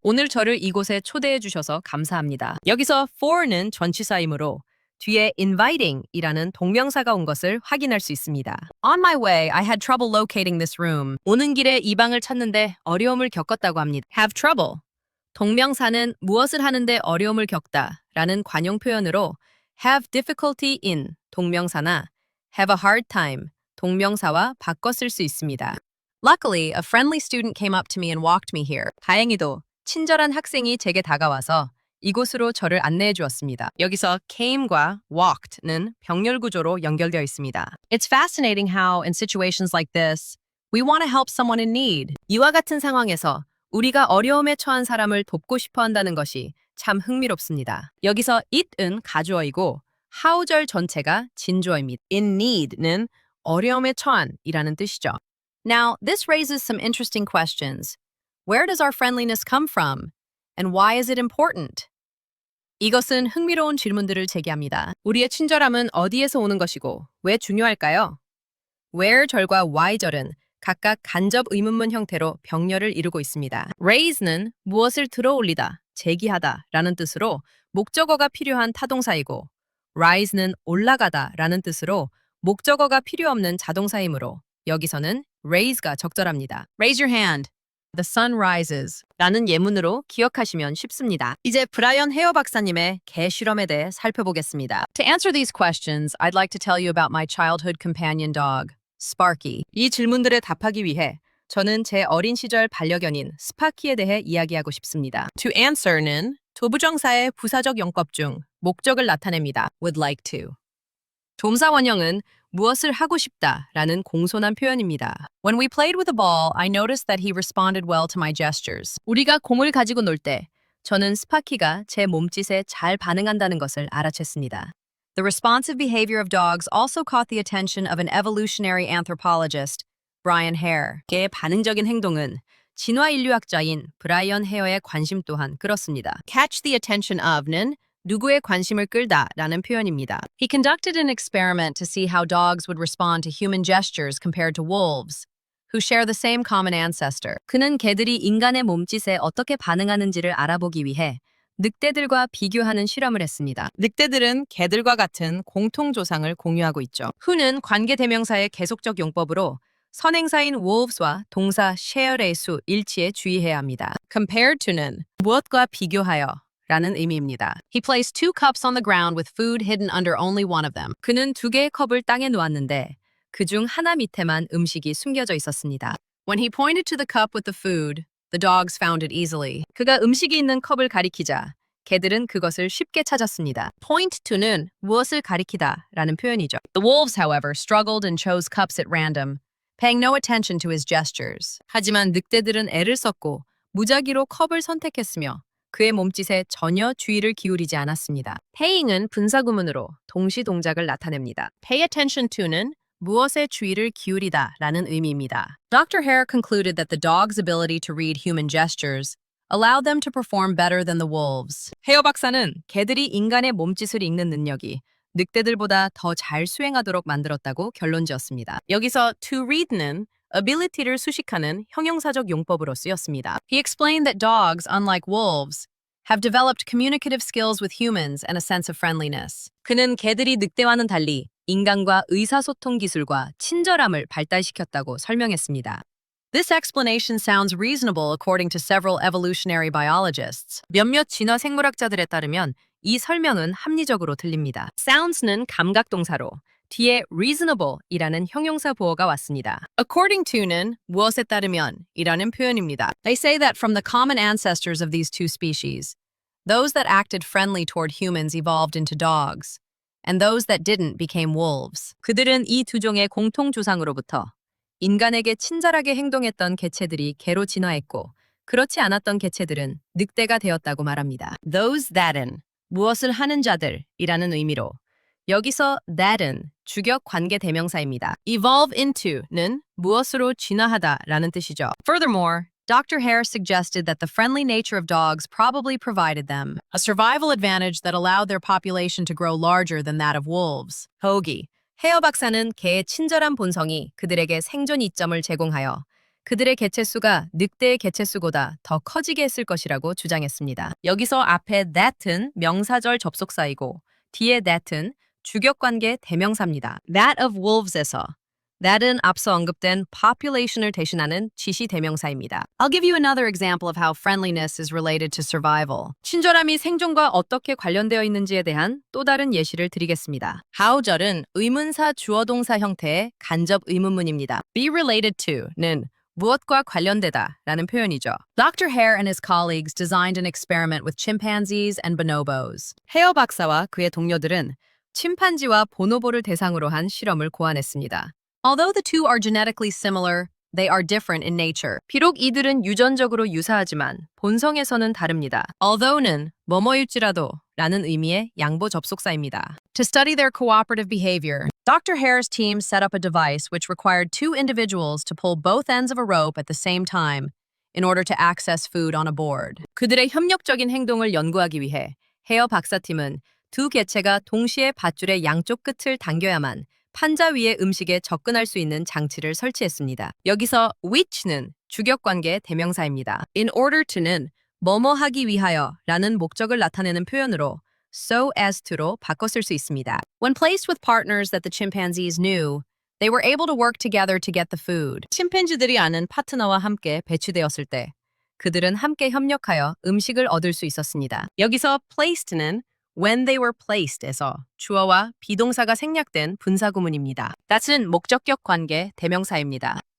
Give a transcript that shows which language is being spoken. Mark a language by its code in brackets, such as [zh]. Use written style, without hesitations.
[ko] 오늘 저를 이곳에 초대해 주셔서 감사합니다. 여기서 for는 전치사이므로 뒤에 inviting이라는 동명사가 온 것을 확인할 수 있습니다. [en] On my way, I had trouble locating this room. [ko] 오는 길에 이 방을 찾는데 어려움을 겪었다고 합니다. [en] Have trouble. [ko] 동명사는 무엇을 하는데 어려움을 겪다 라는 관용 표현으로 [en] have difficulty in [ko] 동명사나 [en] have a hard time [ko] 동명사와 바꿔 쓸 수 있습니다. [en] Luckily, a friendly student came up to me and walked me here. [ko] 다행히도 친절한 학생이 제게 다가와서 이곳으로 저를 안내해 주었습니다. 여기서 came과 walked는 병렬 구조로 연결되어 있습니다. [en] It's fascinating how, in situations like this, we want to help someone in need. [ko] 이와 같은 상황에서 우리가 어려움에 처한 사람을 돕고 싶어 한다는 것이 참 흥미롭습니다. 여기서 it은 가주어이고 how절 전체가 진주어입니다. [en] In need [ko] 는 어려움에 처한이라는 뜻이죠. [en] Now, this raises some interesting questions. Where does our friendliness come from? And why is it important? [ko] 이것은 흥미로운 질문들을 제기합니다. 우리의 친절함은 어디에서 오는 것이고 왜 중요할까요? where절과 why절은 각각 간접 의문문 형태로 병렬을 이루고 있습니다. raise는 무엇을 들어올리다, 제기하다 라는 뜻으로 목적어가 필요한 타동사이고 rise는 올라가다 라는 뜻으로 목적어가 필요 없는 자동사이므로 여기서는 raise가 적절합니다. [en] Raise your hand. The sun rises. [ko] 라는 예문으로 기억하시면 쉽습니다. 이제 브라이언 헤어 박사님의 개 실험에 대해 살펴보겠습니다. [en] To answer these questions, I'd like to tell you about my childhood companion dog, Sparky. [ko] 이 질문들에 답하기 위해 저는 제 어린 시절 반려견인 스파키에 대해 이야기하고 싶습니다. [en] To answer [ko] 는 도부정사의 부사적 용법 중 목적을 나타냅니다. [en] Would like to. [ko] 동사 원형은 무엇을 하고 싶다 라는 공손한 표현입니다. [en] When we played with a ball, I noticed that he responded well to my gestures. [ko] 우리가 공을 가지고 놀 때 저는 스파키가 제 몸짓에 잘 반응한다는 것을 알아챘습니다. [en] The responsive behavior of dogs also caught the attention of an evolutionary anthropologist, Brian Hare. [ko] 개의 반응적인 행동은 진화 인류학자인 브라이언 헤어의 관심 또한 끌었습니다. [en] Catch the attention of [ko] 는 누구의 관심을 끌다 라는 표현입니다. [en] He conducted an experiment to see how dogs would respond to human gestures compared to wolves, who share the same common ancestor. [ko] 그는 개들이 인간의 몸짓에 어떻게 반응하는지를 알아보기 위해 늑대들과 비교하는 실험을 했습니다. 늑대들은 개들과 같은 공통 조상을 공유하고 있죠. who는 관계대명사의 계속적 용법으로 선행사인 wolves와 동사 share의 수 일치에 주의해야 합니다. [en] compared to [ko] 는 무엇과 비교하여 라는 의미입니다. [en] He placed 2 cups on the ground with food hidden under only one of them. [ko] 그는 2개의 컵을 땅에 놓았는데 그중 하나 밑에만 음식이 숨겨져 있었습니다. [en] When he pointed to the cup with the food, the dogs found it easily. [ko] 그가 음식이 있는 컵을 가리키자 개들은 그것을 쉽게 찾았습니다. [en] Point to [ko] 는 무엇을 가리키다 라는 표현이죠. [en] The wolves, however, struggled and chose cups at random, paying no attention to his gestures. [ko] 하지만 늑대들은 애를 썼고 무작위로 컵을 선택했으며 그의 몸짓에 전혀 주의를 기울이지 않았습니다. paying은 분사구문으로 동시 동작을 나타냅니다. [en] pay attention to [ko] 는 무엇에 주의를 기울이다 라는 의미입니다. [en] Dr. Hare concluded that the dog's ability to read human gestures allowed them to perform better than the wolves. [ko] 헤어 박사는 개들이 인간의 몸짓을 읽는 능력이 늑대들보다 더 잘 수행하도록 만들었다고 결론지었습니다. 여기서 to read는 ability를 수식하는 형용사적 용법으로 쓰였습니다. [en] He explained that dogs, unlike wolves, have developed communicative skills with humans and a sense of friendliness. [ko] 그는 개들이 늑대와는 달리 인간과 의사소통 기술과 친절함을 발달시켰다고 설명했습니다. [en] This explanation sounds reasonable according to several evolutionary biologists. [ko] 몇몇 진화 생물학자들에 따르면 이 설명은 합리적으로 들립니다. sounds는 감각동사로 뒤에 reasonable이라는 형용사 보어가 왔습니다. [en] According to [ko] 는 무엇에 따르면 이라는 표현입니다. [en] They say that from the common ancestors of these two species, those that acted friendly toward humans evolved into dogs, and those that didn't became wolves. [ko] 그들은 이 두 종의 공통 조상으로부터 인간에게 친절하게 행동했던 개체들이 개로 진화했고 그렇지 않았던 개체들은 늑대가 되었다고 말합니다. [en] Those that [ko] 은 무엇을 하는 자들이라는 의미로 여기서 that은 주격 관계 대명사입니다. [en] evolve into [ko] 는 무엇으로 진화하다라는 뜻이죠. [en] Furthermore, Dr. Hare suggested that the friendly nature of dogs probably provided them A survival advantage that allowed their population to grow larger than that of wolves. [ko] 더욱이 헤어 박사는 개의 친절한 본성이 그들에게 생존 이점을 제공하여 그들의 개체수가 늑대의 개체수보다 더 커지게 했을 것이라고 주장했습니다. 여기서 앞에 that은 명사절 접속사이고 뒤에 that은 주격관계 대명사입니다. [en] That of wolves [ko] 에서 that은 앞서 언급된 population을 대신하는 지시 대명사입니다. [en] I'll give you another example of how friendliness is related to survival. [ko] 친절함이 생존과 어떻게 관련되어 있는지에 대한 또 다른 예시를 드리겠습니다. how절은 의문사 주어동사 형태의 간접 의문문입니다. [en] be related to [ko] 는 무엇과 관련되다 라는 표현이죠. [en] Dr. Hare and his colleagues designed an experiment with chimpanzees and bonobos. [ko] 헤어 박사와 그의 동료들은 침판지와 보노보를 대상으로 한 실험을 고안했습니다. [en] Although the two are genetically similar, they are different in nature. [ko] 비록 이들은 유전적으로 유사하지만 본성에서는 다릅니다. although는 뭐뭐일지라도 라는 의미의 양보 접속사입니다. [en] To study their cooperative behavior, Dr. Hare's team set up a device which required two individuals to pull both ends of a rope at the same time in order to access food on a board. [ko] 그들의 협력적인 행동을 연구하기 위해 헤어 박사팀은 두 개체가 동시에 밧줄의 양쪽 끝을 당겨야만 판자 위의 음식에 접근할 수 있는 장치를 설치했습니다. 여기서 which는 주격관계 대명사입니다. [en] in order to [ko] 는 뭐뭐 하기 위하여 라는 목적을 나타내는 표현으로 [en] so as to [ko] 로 바꿔 쓸 수 있습니다. [en] When placed with partners that the chimpanzees knew, they were able to work together to get the food. [ko] 침팬지들이 아는 파트너와 함께 배치되었을 때 그들은 함께 협력하여 음식을 얻을 수 있었습니다. 여기서 placed는 [en] when they were placed [ko] 에서 주어와 비동사가 생략된 분사구문입니다. that은 목적격 관계 대명사입니다.